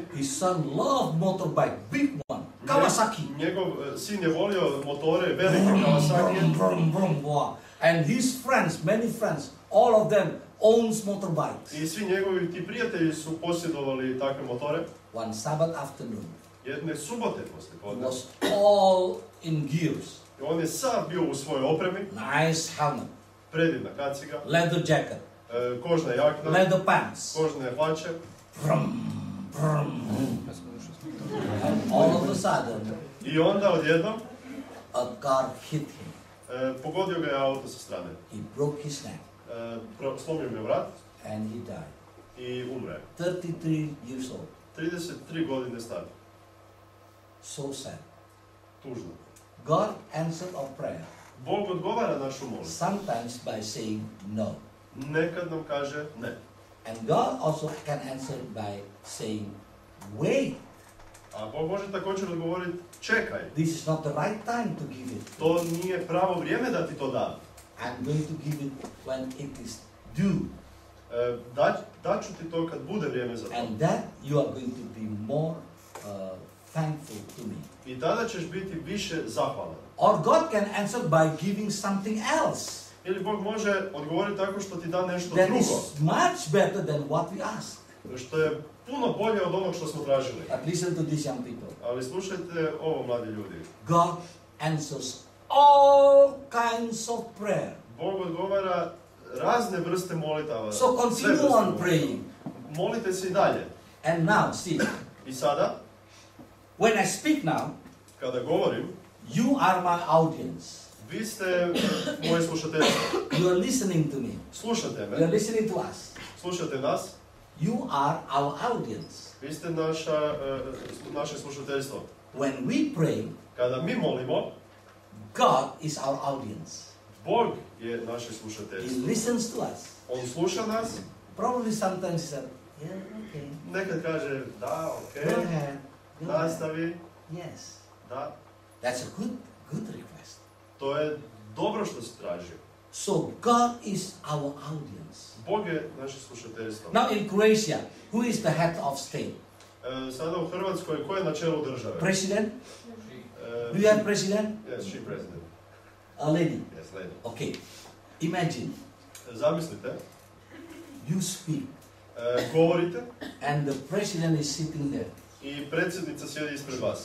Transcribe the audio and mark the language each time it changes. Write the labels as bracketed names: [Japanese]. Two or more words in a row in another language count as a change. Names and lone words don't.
[English] His son loved motorbike, big one, Kawasaki. [Croatian] Njegov sin je volio motore, velike Kawasaki. Brum, brum, brum, [English] wow. And his friends, many friends, all of them owns motorbikes. [Croatian] I svi njegovi ti prijatelji su posjedovali takve motore. [English] One Sabbath afternoon, [Croatian] Jedne subote [English] he [Croatian] poslijepodne. [English] was all in gears, [Croatian] I on je sav bio u svojoj opremi, [English] nice helmet, [Croatian] predivna kaciga, [English] leather jacket, [Croatian] kožna jakna, [English] leather pants. [Croatian] kožne hlače. Brum, brum. [English] And all of a sudden, [Croatian] I onda odjednom [English] a car hit him. [Croatian] pogodio ga je auto sa strane. [English] He broke his neck [Croatian] Slomio mi je vrat [English] and he died. [Croatian] i umre. [English] 33 years old. [Croatian] 33 godine star. [English] So sad. [Croatian] Tužno. [English] God answered our prayer, [Croatian] Bog odgovara našu molitvu. [English] sometimes by saying no. [Croatian] Nekad nam kaže ne. [English] And God also can answer by saying, wait, [Croatian] A Bog može također odgovoriti, čekaj, [English] this is not the right time to give it. [Croatian] to nije pravo vrijeme da ti to dam. [English] I'm going to give it when it is due. [Croatian] Daću ti to kad bude vrijeme za to. [English] And that you are going to be more thankful to me. [Croatian] I tada ćeš biti više zahvalan. [English] Or God can answer by giving something else [Croatian] Ili Bog može odgovoriti tako što ti da nešto [English] that [Croatian] drugo. [English] is much better than what we ask. [Croatian] Što je puno bolje od onog što smo tražili. [English] But listen to these young people. [Croatian] Ali slušajte ovo, mladi ljudi. [English] God answers all kinds of prayer. [Croatian] Bog odgovara razne vrste molitava. [English] So [Croatian] sve [English] continue [Croatian] vrste [English] on [Croatian] molitava. [English] praying. [Croatian] Molite se i dalje. [English] And now, see, [Croatian] I sada, [English] when I speak now, [Croatian] kada govorim, [English] you are my audience. [Croatian] vi ste moje slušateljstvo. [English] You are listening to me. [Croatian] Slušate [English] You are [Croatian] me, [English] listening to us. [Croatian] slušate nas, [English] You are our audience. [Croatian] vi ste naše slušateljstvo. [English] When we pray, [Croatian] Kada mi molimo, [English] God is our audience. [Croatian] Bog je naše [English] He [Croatian] slušateljstvo. [English] listens to us. [Croatian] On sluša nas, [English] Probably sometimes he said, yeah, okay. [Croatian] nekad kaže da, ok, [English] Go ahead. Go ahead. [Croatian] nastavi, [English] Yes. [Croatian] da. [English] That's a good request. [Croatian] To je dobro što si tražio. [English] So God is our audience. [Croatian] Bog je naše slušateljstvo. [English] Now in Croatia, who is the head of state? [Croatian] Sada u Hrvatskoj, ko je na čelu države? [English] President? Do you have president? Yes, she president. A lady. Yes, lady. Okay. Imagine [Croatian] Zamislite, [English] you speak [Croatian] govorite [English] and the president is sitting there [Croatian] i predsjednica sjedi ispred vas.